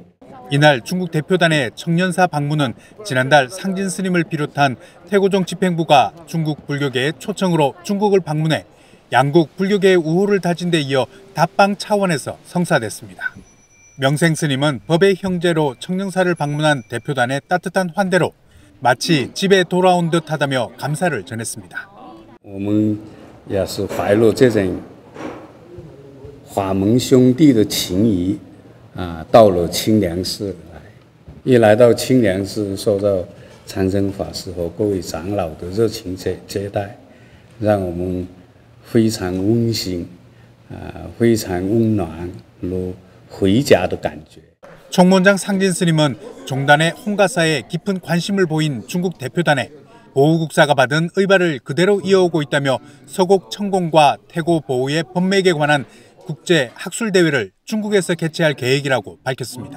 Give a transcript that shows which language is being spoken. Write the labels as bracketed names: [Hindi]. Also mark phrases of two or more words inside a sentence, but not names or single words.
[Korean] 이날 중국 대표단의 청년사 방문은 지난달 상진 스님을 비롯한 태고종 집행부가 중국 불교계의 초청으로 중국을 방문해 양국 불교계의 우호를 다진 데 이어 답방 차원에서 성사됐습니다. 명생 스님은 법의 형제로 청년사를 방문한 대표단의 따뜻한 환대로 마치 집에 돌아온 듯하다며 감사를 전했습니다. [Chinese] 我们也是怀了这种法门兄弟的情谊到了清凉寺来，一来到清凉寺，受到禅僧法师和各位长老的热情接待，让我们非常温馨，非常温暖，如回家的感觉。 [Korean] 총무원장 상진 스님은 종단의 홍가사에 깊은 관심을 보인 중국 대표단에 보우국사가 받은 의발을 그대로 이어오고 있다며 서곡 천공과 태고 보우의 법맥에 관한 국제 학술대회를 중국에서 개최할 계획이라고 밝혔습니다.